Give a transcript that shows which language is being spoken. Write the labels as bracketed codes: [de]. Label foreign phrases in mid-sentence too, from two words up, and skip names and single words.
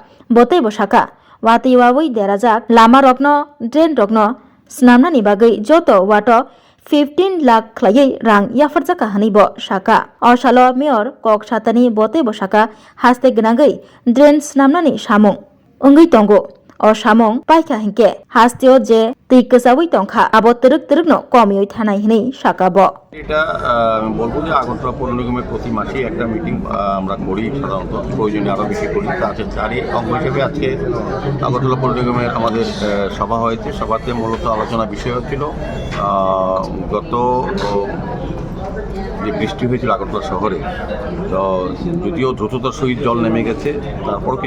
[trp] Botei Bo Shaka Wati Wawui Derajak Lama Rokno Drain Rokno Snamnani Bagai Joto Wato 15 lakh khlai rang yafarjaka hanibo shaka Oshalo Mayor Kok Satani Bote Bo Shaka Haste Gnangai Drain Snamnani Samung Ungui Tongo O Samung Paika Hinke Hasteo Je Tikasawi Tongkha Abo Turuk Komioi Thanai Hinei Shaka Bo [bn] এটা বলবো যে আগরতলা পৌর নিগমের প্রতি মাসে একটা মিটিং আমরা করি সাধারণত প্রয়োজনে আরও বেশি করি তারই অঙ্গ হিসেবে আজকে আগরতলা পৌর নিগমের আমাদের সভা হয়েছে সভাতে মূলত আলোচনা বিষয় হচ্ছিল গত যে বৃষ্টি হয়েছিল আগরতলা শহরে তো যদিও দ্রুততার সহিত জল নেমে গেছে তারপর কিছু